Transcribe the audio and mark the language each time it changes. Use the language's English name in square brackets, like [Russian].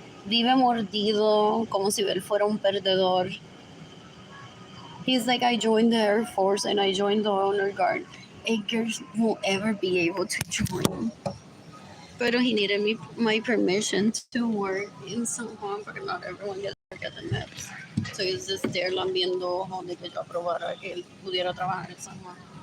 [Spanish] Vive mordido, como si él fuera un perdedor. [English] He's like, I joined the Air Force and I joined the Honor Guard. Akers won't ever be able to join. But he needed my permission to work in San Juan porque not everyone gets to work at the NEPS. So he's just there [Spanish] lambiendo ojo de que yo aprobara que él pudiera trabajar en San Juan.